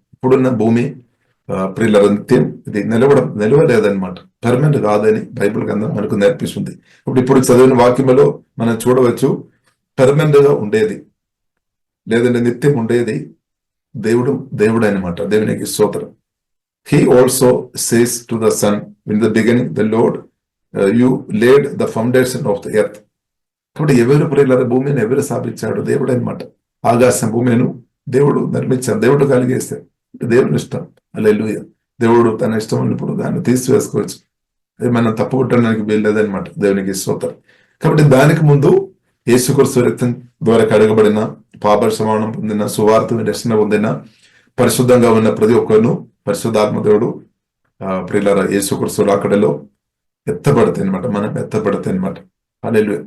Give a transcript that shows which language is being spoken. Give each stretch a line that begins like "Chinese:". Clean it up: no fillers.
Telugu: ఇప్పుడున్న భూమి ప్రియులారా నిత్యం ఇది నిలవలేదన్నమాట, పర్మనెంట్ కాదని బైబిల్ గ్రంథం మనకు నేర్పిస్తుంది. ఇప్పుడు చదివిన వాక్యములో మనం చూడవచ్చు పర్మనెంట్ గా ఉండేది లేదంటే నిత్యం ఉండేది దేవుడు అనమాట. దేవునికి స్తోత్రం.
English: He also says to the sun in the beginning, the Lord, you laid the foundation of the earth.
Telugu: కాబట్టి ఎవరు ప్రియులారా భూమిని ఎవరు స్థాపించాడు? దేవుడు అనమాట. ఆకాశం భూమిను దేవుడు నిర్మించాడు, దేవుడు కలిగేస్తాడు. దేవుని ఇష్టం. హల్లెలూయా. దేవుడు తన ఇష్టం ఉన్నప్పుడు దాన్ని తీసివేసుకోవచ్చు, అది మనం తప్పు కొట్టడానికి వీల్లేదనమాట. దేవునికి స్తోత్రం. కాబట్టి దానికి ముందు యేసుక్రీస్తు రక్తం ద్వారా కడగబడిన, పాప క్షమాపణ పొందిన, సువార్త రక్షణ పొందిన, పరిశుద్ధంగా ఉన్న ప్రతి ఒక్కరును పరిశుద్ధాత్మ దేవుడు ప్రియులారా యేసుక్రీస్తు రాకడలో ఎత్తబడతాయి అనమాట, మనం ఎత్తబడతాయి అనమాట. హల్లెలూయా.